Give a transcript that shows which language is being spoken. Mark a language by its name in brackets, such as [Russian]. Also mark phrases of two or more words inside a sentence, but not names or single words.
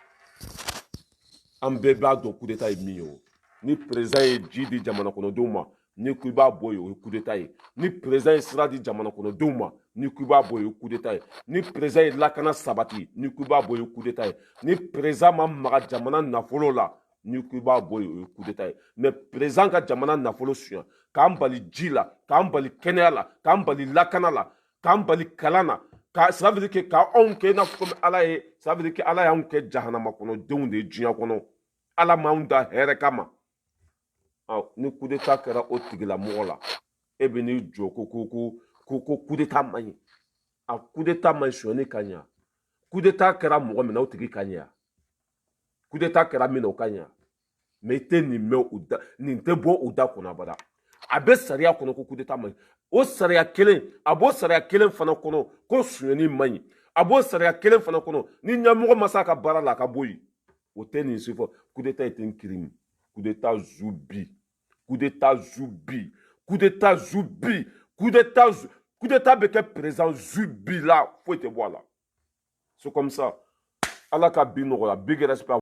[Bambara] an bɛɛ b'a dɔn [French] coup d'état [Bambara] ye min ye o ni président ye ji di jamana kɔnɔdenw ma ni ko i b'a bɔ yen o ye [French] coup d'état [Bambara] ye ni président ye sira di jamana kɔnɔdenw ma ni ko i b'a bɔ yen o ye [French] coup d'état [Bambara] ye ni président ye lakana sabati ni ko i b'a bɔ yen o ye [French] coup d'état [Bambara] ye ni président ma maga jamana nafolo la ni ko i b'a bɔ yen o ye [French] coup d'état [Bambara] ye mais président ka jamana nafolo suɲɛ k'an bali ji la k'an bali kɛnɛya la k'an bali lakana la k'an bali kalan na [French] ça veut dire que [Bambara] k'anw kɛ i n'a fɔ comme ala ye ça [French] veut dire que [Bambara] ala y'anw kɛ jahanama kɔnɔdenw de ye diɲɛ kɔnɔ ala m'anw da hɛrɛ kama ni [French] coup d'état [Bambara] kɛra o tigilamɔgɔ la e bɛ n'i jɔ ko [French] coup d'état [Bambara] man ɲi a coup d'état man ɲi sonyɛni ka ɲɛ [French] coup d'état [Bambara] kɛra mɔgɔ min na o tigi ka ɲɛ [French] coup d'état [Bambara] kɛra min na o ka ɲɛ mais i tɛ nin mɛn nin tɛ bɔ u da kɔnɔ abada a bɛ sariya kɔnɔ ko [French] coup d'état [Bambara] man ɲi o sariya kelen a b'o sariya kelen fana kɔnɔ ko sonyɛni man ɲi a b'o sariya kelen fana kɔnɔ ni ɲɛmɔgɔ ma se a ka baara la a ka bɔ yen o tɛ nin si fɔ [French] coup d'état est un crime coup d'état [Bambara] zubi [French] coup d'état [Bambara] zubi [French] coup d'état [Bambara] zubi [French] coup d'état [Bambara] bɛ kɛ président zubi la foyi tɛ bɔ a la [French] c'est comme ça [Bambara] ala ka bi nɔgɔya [English] big respect